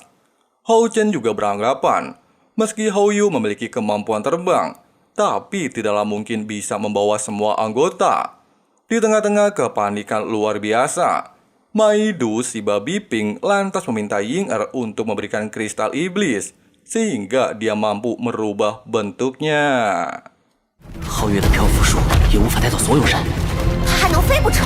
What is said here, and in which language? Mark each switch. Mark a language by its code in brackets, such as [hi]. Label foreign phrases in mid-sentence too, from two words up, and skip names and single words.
[id] Hao Chen juga beranggapan, meski Hao Yu memiliki kemampuan terbang, tapi tidaklah mungkin bisa membawa semua anggota. Di tengah-tengah kepanikan luar biasa, Maidu si babi pink lantas meminta Ying'er untuk memberikan kristal iblis, sehingga dia mampu merubah bentuknya. [zh] 皓月的漂浮术也无法带走所有人。它还能飞不成？